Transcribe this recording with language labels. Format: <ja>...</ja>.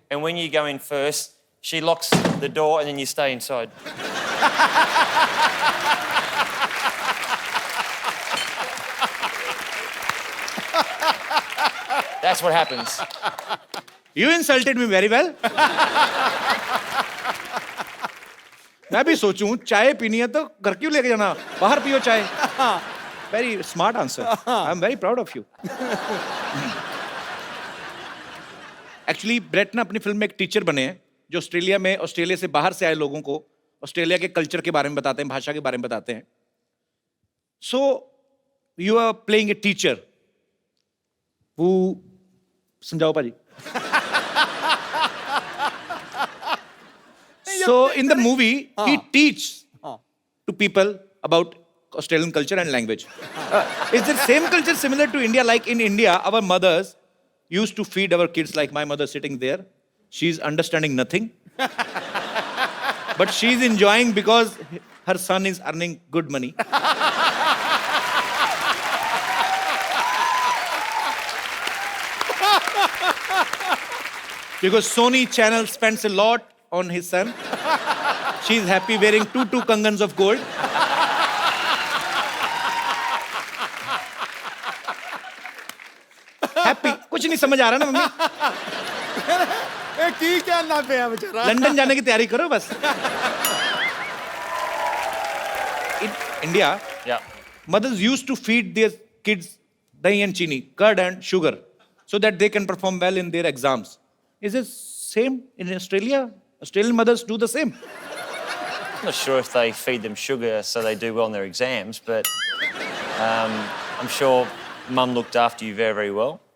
<en>and when you go in first, she locks the door, and then you stay inside. That's what happens. You insulted me very well.</en> <hi>मैं भी सोचूं चाय पीनी है तो घर क्यों लेके जाना बाहर पियो चाय</hi> <en>very smart answer I am very proud of you</en> <hi>actually bread ना अपनी फिल्म में एक टीचर बने हैं जो ऑस्ट्रेलिया से बाहर से आए लोगों को ऑस्ट्रेलिया के कल्चर के बारे में बताते हैं भाषा के बारे में बताते हैं</hi> <en>so you are playing a teacher</en> <hi>वो समझाओ पाजी</hi> <en>So in the movie, he teaches to people about Australian culture and language. Is the same culture similar to India? Like in India, our mothers used to feed our kids like my mother sitting there. She's understanding nothing. But she's enjoying because her son is earning good money. Because Sony Channel spends a lot on his son. She's happy wearing two kangans of gold. Happy.</en> <hi>कुछ नहीं समझ आ रहा ना mummy ए की क्या ना पे है बेचारा लंदन जाने की तैयारी करो बस</hi> <en>In India, Yeah. mothers used to feed their kids dahi and chini, curd and sugar, so that they can perform well in their exams. Is it same in Australia? Australian mothers do the same. I'm not sure if they feed them sugar so they do well in their exams, but I'm sure Mum looked after you very, very well.</en>